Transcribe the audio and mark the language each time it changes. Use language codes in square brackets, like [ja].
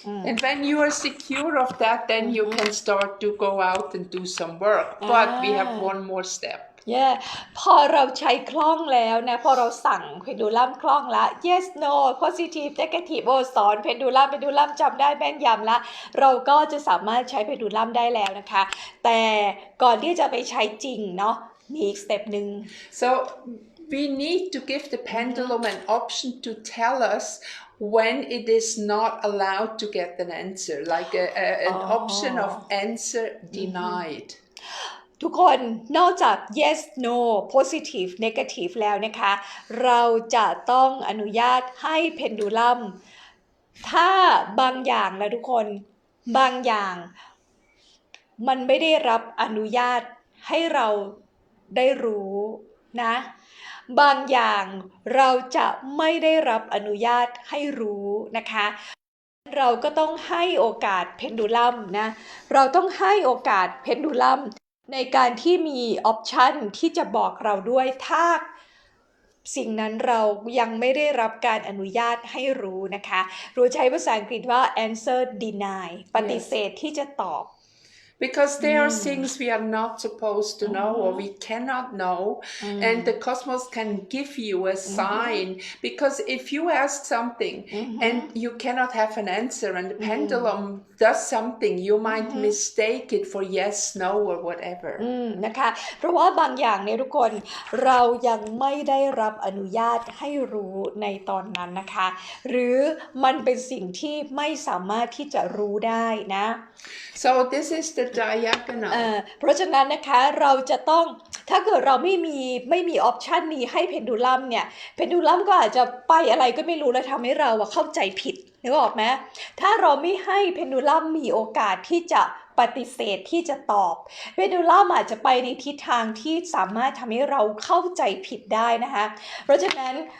[en] And when you are secure of that, then you can start to go out and do some work. But we have one more step. [th] yeah พอเราใช้คล่องแล้วนะพอเราสั่งเพนดูลัมคล่องละ yes no positive negative โอ้สอนเพนดูลัมจำได้แม่นยำละเราก็จะสามารถใช้เพนดูลัมได้แล้วนะคะแต่ก่อนที่จะไปใช้จริงเนาะมีอีกสเต็ปหนึ่ง [en] So we need to give the pendulum an option to tell us when it is not allowed to get an answer, like an option of answer denied. [th] ทุกคนนอกจาก yes no positive negative แล้วนะคะเราจะต้องอนุญาตให้เพนดูลัมถ้าบางอย่างนะทุกคนบางอย่าง มันไม่ได้รับอนุญาตให้เราได้รู้นะบางอย่างเราจะไม่ได้รับอนุญาตให้รู้นะคะเราก็ต้องให้โอกาสเพนดูลัมนะเราต้องให้โอกาสเพนดูลัมในการที่มีออปชันที่จะบอกเราด้วยถ้า สิ่งนั้นเรายังไม่ได้รับการอนุญาตให้รู้นะคะเราใช้ภาษาอังกฤษว่า answer deny ปฏิเสธที่จะตอบ [en] Because there are things we are not supposed to know or we cannot know, and the cosmos can give you a sign. Because if you ask something and you cannot have an answer, and the pendulum does something, you might mistake it for yes, no, or whatever. [th] นะคะเพราะว่าบางอย่างเนี่ยทุกคนเรายังไม่ได้รับอนุญาตให้รู้ในตอนนั้นนะคะหรือมันเป็นสิ่งที่ไม่สามารถที่จะรู้ได้นะ [en] So this is the diagonal. [th] เพราะฉะนั้นนะคะเราจะต้องถ้าเกิดเราไม่มีออปชันนี้ให้เพนดูลัมเนี่ยเพนดูลัมก็อาจจะไปอะไรก็ไม่รู้แล้วทำให้เราเข้าใจผิดนึกออกไหมถ้าเราไม่ให้เพนดูลัมมีโอกาสที่จะปฏิเสธที่จะตอบเพนดูลัมอาจจะไปในทิศทางที่สามารถทำให้เราเข้าใจผิดได้นะคะเพราะฉะนั้น